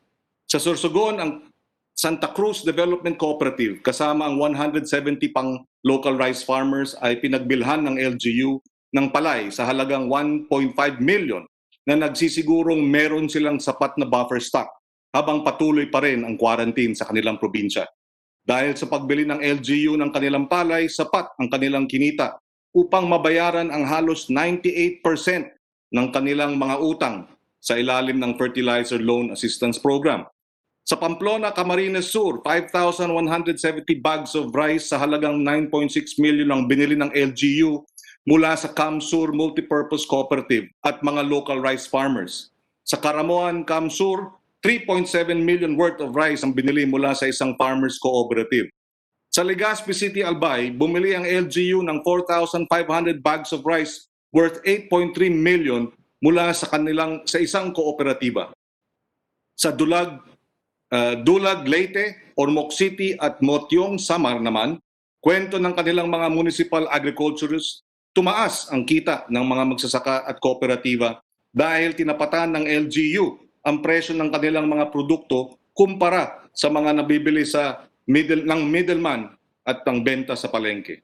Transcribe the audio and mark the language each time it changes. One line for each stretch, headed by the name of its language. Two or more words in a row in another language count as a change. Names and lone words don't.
Filipino: Sa Sorsogon, ang Santa Cruz Development Cooperative kasama ang 170 pang
English: local rice farmers
Filipino: ay pinagbilhan ng LGU ng palay sa halagang 1.5 million na nagsisigurong meron silang sapat na
English: buffer stock
Filipino: habang patuloy pa rin ang quarantine sa kanilang probinsya. Dahil sa pagbili ng LGU ng kanilang palay, sapat ang kanilang kinita upang mabayaran ang halos 98% ng kanilang mga utang sa ilalim ng Fertilizer Loan Assistance Program. Sa Pamplona, Camarines Sur, 5,170
English: bags of rice
Filipino: sa halagang 9.6 million ang binili ng LGU mula sa Camsur Multipurpose Cooperative at mga
English: local rice farmers.
Filipino: Sa Caramoan, Camsur, 3.7 million
English: worth of rice
Filipino: ang binili mula sa isang farmers cooperative. Sa Legazpi City, Albay, bumili ang LGU ng 4,500
English: bags of rice worth
Filipino: 8.3 million mula sa isang kooperatiba. Sa Dulag, Leyte, Ormoc City at Motyong, Samar naman, kwento ng kanilang mga
English: municipal agriculturists,
Filipino: tumaas ang kita ng mga magsasaka at kooperatiba dahil tinapatan ng LGU ang presyo ng kanilang mga produkto kumpara sa mga nabibili sa middleman at ang benta sa palengke.